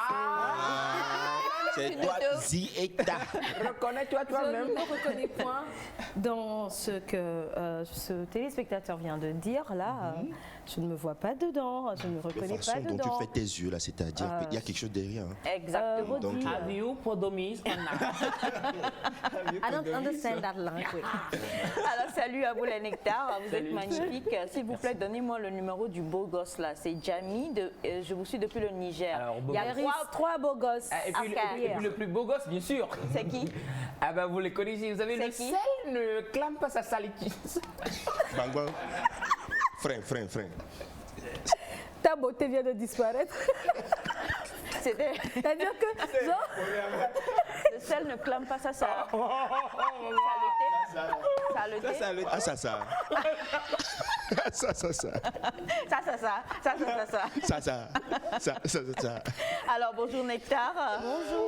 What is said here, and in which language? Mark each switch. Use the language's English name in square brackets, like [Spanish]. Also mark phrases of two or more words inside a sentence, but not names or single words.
[French] C'est toi, Zita. Reconnais-toi Je ne me reconnais point dans ce que ce téléspectateur vient de dire là. Je ne me vois pas dedans, je ne me La reconnais pas façon dont tu dedans. fais tes yeux, là, c'est-à-dire qu'il y a quelque chose derrière. Hein. Exactement. Donc, [English] Have you podomies or not? I don't understand that language. [French] Alors salut à vous les nectars, vous êtes magnifiques. S'il vous plaît, donnez-moi le numéro du beau gosse là. C'est Jamie, je vous suis depuis le Niger. Alors, beau Il y a gosse. trois beaux gosses. Et puis, et puis le plus beau gosse, bien sûr. C'est qui? Ah ben vous les connaissez, vous avez C'est le qui? sel, ne clame pas sa salitis. Bang, bang. Frein, frein, frein. Ta beauté vient de disparaître. C'est-à-dire que genre, le sel ne clame pas ça. Ça le thé. Ah, ça. Ça. Alors bonjour Nectar. Bonjour.